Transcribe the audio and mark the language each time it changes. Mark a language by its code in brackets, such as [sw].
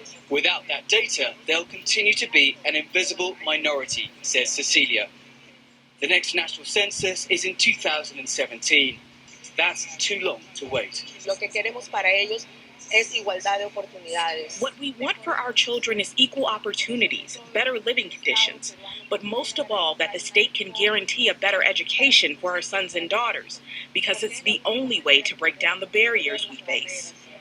[en] Without that data, they'll continue to be an invisible minority, says Cecilia. The next national census is in 2017. That's too long to wait. [es] Lo que queremos para ellos es igualdad de oportunidades. [en] What we want for our children is equal opportunities, better living conditions, but most of all, that the state can guarantee a better education for our sons and daughters, because it's the only way to break down the barriers we face.